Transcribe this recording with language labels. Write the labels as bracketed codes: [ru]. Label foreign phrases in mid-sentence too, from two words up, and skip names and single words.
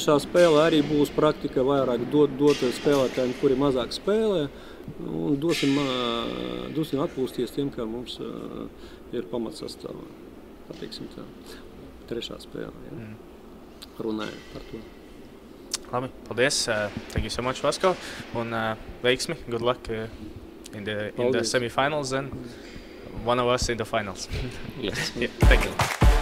[lv] spēle arī būs praktika, vairāk dot spēlētājiem, kuri mazāk spēlē, un dosim atpūsties tiem, kā mums ir pamatsastāvā, pateiksim tā, 3. spēle, ja. Runājot par to. Labi, paldies. [en] Thank you so much, [lv] Vasko, un veiksmi, [en] good luck in the semi-finals and one of us in the finals. Yes. Yeah, thank you.